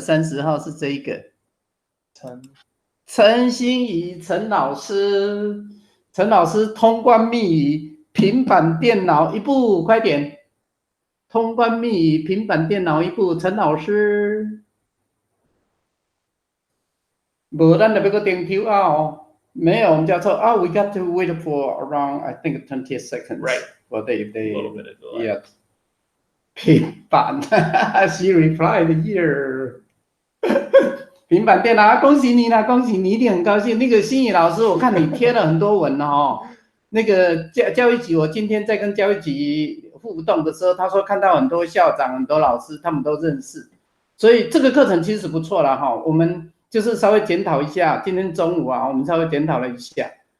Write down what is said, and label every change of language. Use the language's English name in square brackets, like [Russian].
[Chinese] 30号是这个。陈心怡，陈老师通关密语，平板电脑一部，快点！通关密语，平板电脑一部，陈老师。无，咱就要个点票哦。没有，我们叫做 [English] we got to wait for around I think 20 seconds. Right. For they a little bit of delay. Yeah. [Chinese] 平板， [English] she replied here. [Chinese] 平板电脑，恭喜你啦！恭喜你，一定很高兴。那个心怡老师，我看你贴了很多文哦。那个教育局，我今天在跟教育局互动的时候，他说看到很多校长、很多老师，他们都认识，所以这个课程其实不错了哈。我们就是稍微检讨一下，今天中午我们稍微检讨了一下。